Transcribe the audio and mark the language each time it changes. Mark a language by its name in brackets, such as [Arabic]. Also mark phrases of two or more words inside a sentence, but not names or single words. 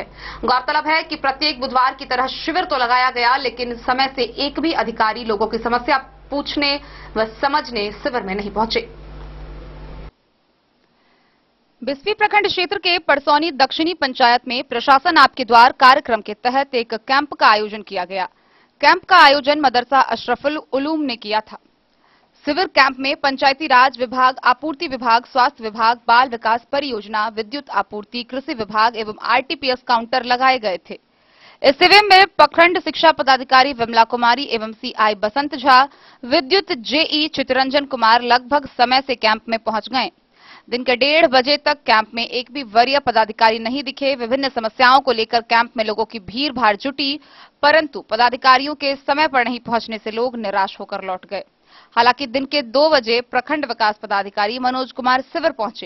[Hindi] गौरतलब है कि प्रत्येक बुधवार की तरह शिविर तो लगाया गया, लेकिन समय से एक भी अधिकारी लोगों की समस्या पूछने व समझने शिविर में नहीं पहुंचे। बिस्फी प्रखंड क्षेत्र के परसौनी दक्षिणी पंचायत में प्रशासन आपके द्वार कार्यक्रम के तहत एक कैंप का आयोजन किया गया। कैंप का आयोजन मदरसा अशरफुल उलूम ने किया था। शिविर कैंप में पंचायती राज विभाग, आपूर्ति विभाग, स्वास्थ्य विभाग, बाल विकास परियोजना, विद्युत आपूर्ति, कृषि विभाग एवं आरटीपीएस काउंटर लगाए गए थे। इस शिविर में प्रखंड शिक्षा पदाधिकारी विमला कुमारी एवं सीआई बसंत झा, विद्युत जेई चितरंजन कुमार लगभग समय से कैंप में पहुंच गए। दिन के 1:30 बजे तक कैंप में एक भी वरीय पदाधिकारी नहीं दिखे। विभिन्न समस्याओं को लेकर कैंप में लोगों की भीड़ भाड़ जुटी, परंतु पदाधिकारियों के समय पर नहीं पहुंचने से लोग निराश होकर लौट गए। हालांकि दिन के 2 बजे प्रखंड विकास पदाधिकारी मनोज कुमार शिविर पहुंचे।